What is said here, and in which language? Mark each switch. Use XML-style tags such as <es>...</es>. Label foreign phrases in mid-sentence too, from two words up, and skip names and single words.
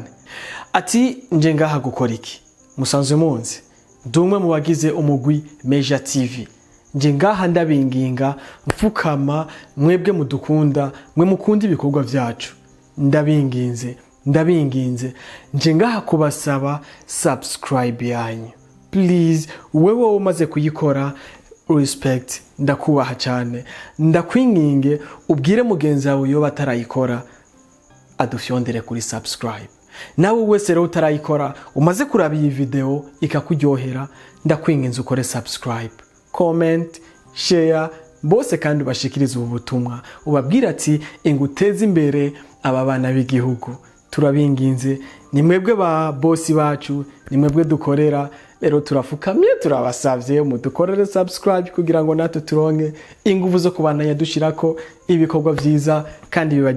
<rn>Ati nje ngaha gukora iki? Musanzwe munzi dumwe mu bagize umugwi Meja TV. Nje ngaha ndabinginga mfukama mwebwe mudukunda, mwe mukunda ibikorwa vyacu. Ndabinginze nje ngaha kubasaba subscribe yanyu.</rn> <en>Please,</en> <rn>wewe umaze kuyikora, respect, ndakubaha cyane. Ndakwinginge ubwire mugenzi wawe yo batarayikora adufyondere kuri subscribe. Nawe wese rero utarayikora umaze kuraba iyi video ikakuryohera, ndakwinginze ukore subscribe,</rn> <en>comment, share,</en> <rn>bose kandi ubashikirize ubu butumwa. Ubabwira ati inguteze imbere aba bana b'igihugu. Turabinginze, ni mwebwe ba bosi bacu, ni mwebwe dukorera. Rero turafukamye turabasavye mudukorere subscribe kugira ngo natwe turonke ingufu zo kubandanya dushirako ibikorwa vyiza kandi bibaryohera.</rn>